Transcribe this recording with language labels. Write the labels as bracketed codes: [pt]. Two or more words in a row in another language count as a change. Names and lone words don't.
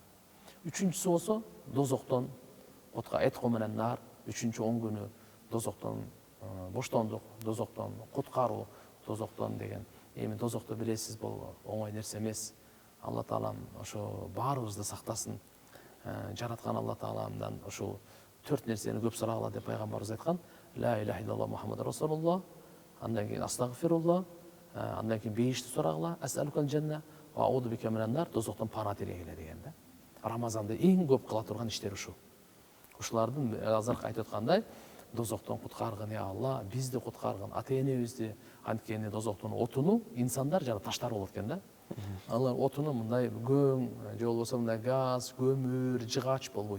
[ky] Үчүнчүсү болсо дозоктон отка этко менен нар, 3-10 күнү дозоктон боштондук, дозоктон куткаруу, дозоктон деген. Эми дозокто билесиз, бул оңой нерсе эмес. Алла Таалам ошо баарыбызды сактасын. Жараткан Алла Тааламдан ошол 4 нерсени көп сурагыла деп пайгамбарыбыз айткан: [ar] لا إله إلا الله محمد رسول الله, [ky] андан кийин астагфируллах, андан кийин бейишти сурагыла, [ar] أسألك الجنة وأعوذ بك من النار, [ky] дозоктон пана тилегиле деген да. Рамазанда эң көп кыла турган иштер ушул. Ушулардын азыркы айтып аткандай, дозоктон куткаргын я Алла, бизди куткаргын, ата-энебизди, анткени дозоктун отуну инсандар жана таштар болот экен да. Алар отуну мындай көң, же болбосо мындай газ, көмүр, жыгач болбойт.